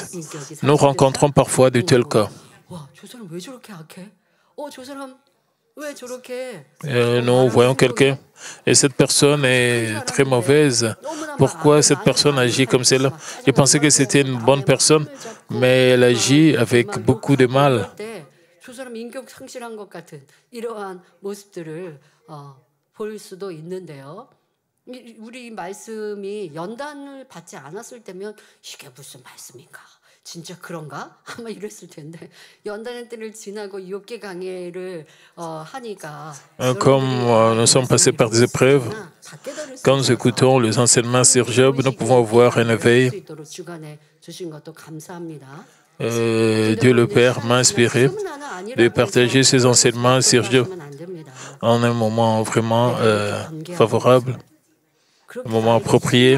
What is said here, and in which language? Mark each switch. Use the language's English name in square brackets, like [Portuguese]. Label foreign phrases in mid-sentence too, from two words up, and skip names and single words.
[French] Nous rencontrons parfois de tels cas. Nous voyons quelqu'un et cette personne est très mauvaise. Pourquoi cette personne agit comme cela? Je pensais que c'était une bonne personne, mais elle agit avec beaucoup de mal. [Korean] 조사람 인격 상실한 것 같은 이러한 모습들을 볼 수도 있는데요. 우리 말씀이 연단을 받지 않았을 때면 이게 무슨 말씀인가? 진짜 그런가? 아마 이랬을 텐데 연단의 때를 지나고 욥기 강해를 하니까 [French] comme nous sommes passés par des épreuves, quand nous écoutons les enseignements sur Job, nous pouvons avoir un éveil. Dieu le Père m'a inspiré de partager ces enseignements sur Job en un moment vraiment favorable, un moment approprié.